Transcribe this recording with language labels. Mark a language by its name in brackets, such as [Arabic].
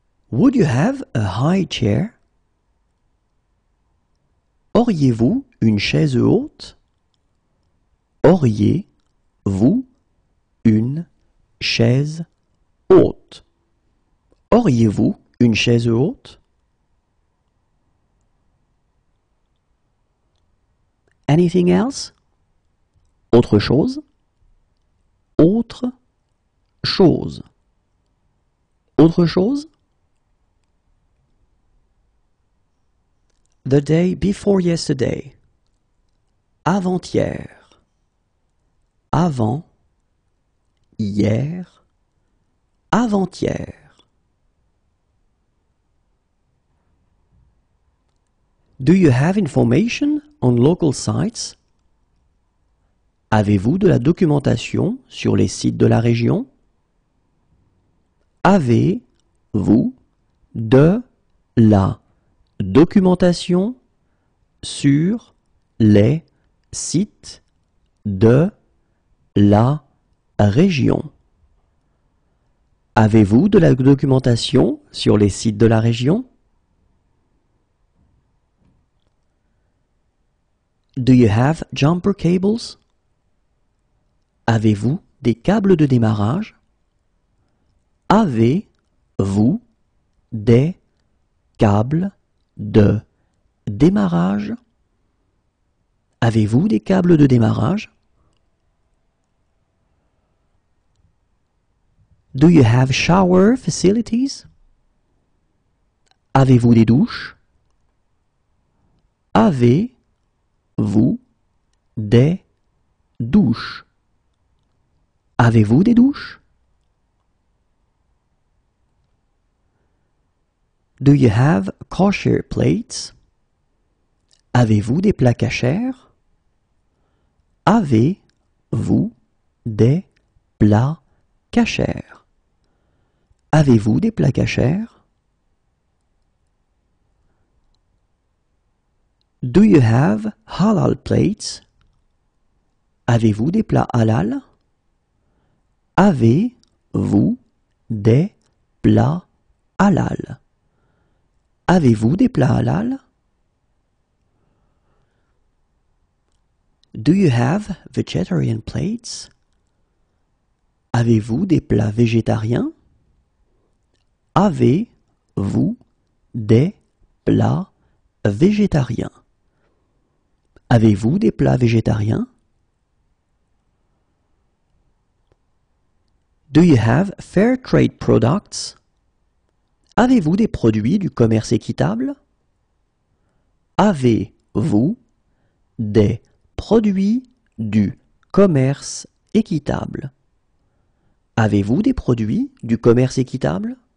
[English] Would you have a high chair? [French] Auriez-vous une chaise haute? Auriez-vous une chaise haute? Auriez-vous une chaise haute? [English] Anything else? [French] Autre chose? Autre chose. Autre chose? [English] The day before yesterday. [French] Avant-hier. Avant. Hier. Avant-hier. [English] Do you have information on local sites? [French] Avez-vous de la documentation sur les sites de la région? Avez-vous de la documentation sur les sites de la région? Avez-vous de la documentation sur les sites de la région? [English] Do you have jumper cables? [French] Avez-vous des câbles de démarrage? Avez-vous des câbles de démarrage? Avez-vous des câbles de démarrage? [English] Do you have shower facilities? [French] Avez-vous des douches? Avez-vous des douches? Avez-vous des douches? [English] Do you have kosher plates? [French] Avez-vous des plats cachers? Avez-vous des plats cachers? Avez-vous des plats cachers? [English] Do you have halal plates? [French] Avez-vous des plats halal? Avez-vous des plats halal? Avez-vous des plats halal? [English] Do you have vegetarian plates? [French] Avez-vous des plats végétariens? Avez-vous des plats végétariens? Avez-vous des plats végétariens? [English] Do you have fair trade products? [French] Avez-vous des produits du commerce équitable? Avez-vous des produits du commerce équitable? Avez-vous des produits du commerce équitable?